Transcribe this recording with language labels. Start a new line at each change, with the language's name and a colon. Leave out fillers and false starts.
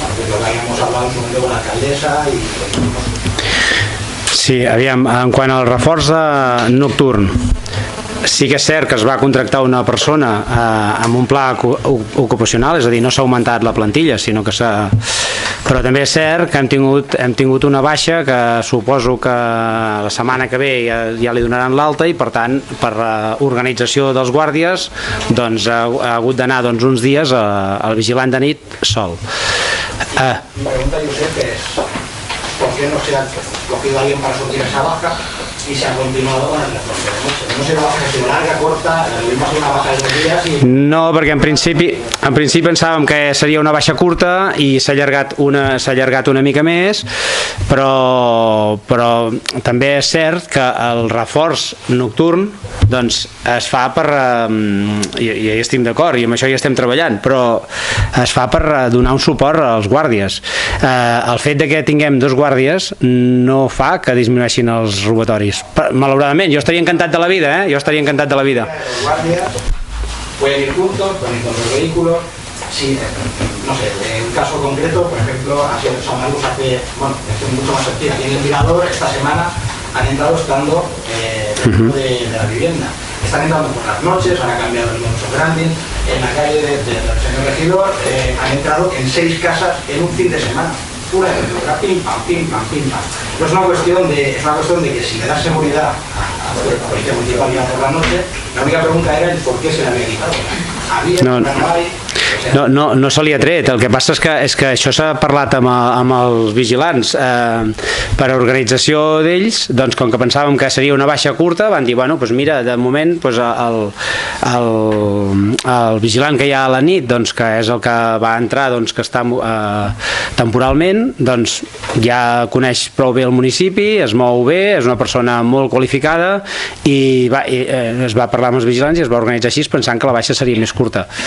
Spanish: Lo que habíamos hablado en su momento con la alcaldesa y
Catalan: Sí, aviam, en quant al reforç nocturn, sí que és cert que es va contractar una persona amb un pla ocupacional, és a dir, no s'ha augmentat la plantilla, sinó que s'ha... Però també és cert que hem tingut una baixa que suposo que la setmana que ve ja li donaran l'alta i per tant per organització dels guàrdies doncs ha hagut d'anar uns dies al vigilant de nit sol.
Spanish: Mi pregunta, Josep, es ¿por qué no se ha cogido a alguien para surtir esa baja y se ha continuado con el refuerzo de noche? No sé la baja ha sido larga, corta, tuvimos una baja de 2 días y...
Catalan: No, perquè en principi pensàvem que seria una baixa curta i s'ha allargat una mica més, però també és cert que el reforç nocturn doncs es fa per i hi estem d'acord i amb això ja estem treballant, però es fa per donar un suport als guàrdies. El fet de que tinguem 2 guàrdies no fa que disminueixin els robatoris. Malauradament, jo estaria encantat de la vida, jo estaria encantat de la vida.
Spanish: Los guardias pueden ir juntos, pueden ir con los vehículos. Sí, no sé, en un caso concreto, por ejemplo, ha sido San Marcos hace, bueno, es mucho más sencillo. Aquí en el Mirador, esta semana, han entrado estando dentro de la vivienda. Están entrando por las noches, han cambiado el modus operandi. En la calle del señor regidor han entrado en 6 casas en un fin de semana. Una de otra, pim pam, pim pam, pim pam. No es una cuestión de que si le das seguridad a la policía municipal por la noche, la única pregunta era el por qué se le había quitado. Había, no hay.
Catalan: No se li ha tret. El que passa és que això s'ha parlat amb els vigilants per organització d'ells, doncs com que pensàvem que seria una baixa curta, van dir, bueno, doncs mira, de moment el vigilant que hi ha a la nit, doncs que és el que va entrar, doncs que està temporalment, doncs ja coneix prou bé el municipi, es mou bé, és una persona molt qualificada i es va parlar amb els vigilants i es va organitzar així pensant que la baixa seria més curta.